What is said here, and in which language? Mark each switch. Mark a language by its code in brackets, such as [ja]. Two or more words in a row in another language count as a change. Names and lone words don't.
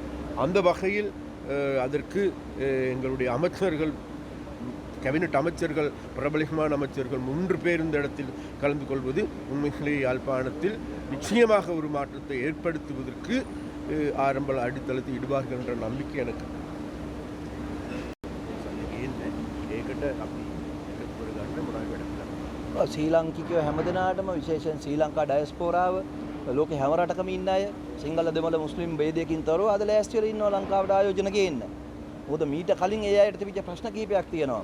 [ta] அந்த வகையில் அதற்கு எங்களுடைய அமைச்சர்கள், கேபினட் அமைச்சர்கள், பிரபலமான அமைச்சர்கள் 3 பேர் இந்த இடத்தில் கலந்து கொள்வது உண்மையிலேயே யாழ்ப்பாணத்தில் நிச்சயமாக ஒரு மாற்றத்தை ஏற்படுத்துவதற்கு ஆரம்ப அடித்தளத்தை இடுவார்கள் என்ற நம்பிக்கை எனக்கு. [si] ශ්‍රී ලාංකිකයෝ හැමදෙනාටම විශේෂයෙන් ශ්‍රී ලංකා ඩයස්පෝරාව ලෝකෙ හැම රටකම ඉන්න අය සිංහල දෙමළ මුස්ලිම් ભેදයකින් තොරව අද ලෑස්ති වෙලා ඉන්නවා ලංකාවට ආයෝජන ගේන්න. මොකද මීට කලින් ඒ අයට තිබිච්ච ප්‍රශ්න කීපයක් තියෙනවා.